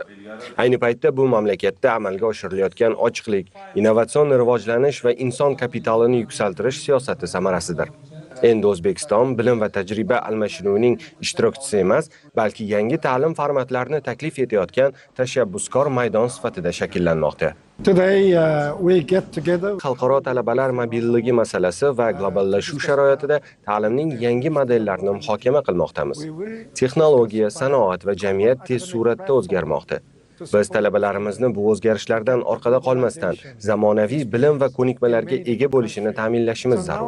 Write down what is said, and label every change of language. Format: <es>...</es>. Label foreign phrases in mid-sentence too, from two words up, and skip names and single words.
<uz>Ayni paytda bu mamlakatda amalga oshirilayotgan ochiqlik, innovatsion rivojlanish va inson kapitalini yuksaltirish siyosati samarasidir. Endi O'zbekiston bilim va tajriba almashinuvining ishtirokchisi emas, balki yangi ta'lim formatlarini taklif etayotgan tashabbuskor maydon sifatida shakllanmoqda.</uz> <en>Today we get together.</en> <uz>Xalqaro talabalar mobilligi masalasi va globallashuv sharoitida ta'limning yangi modellarini muhokama qilmoqdamiz. Texnologiya, sanoat va jamiyat tez suratda o'zgarmoqda. Biz talabalarimizni bu o'zgarishlardan orqada qolmasdan zamonaviy bilim va ko'nikmalarga ega bo'lishini ta'minlashimiz zarur.</uz>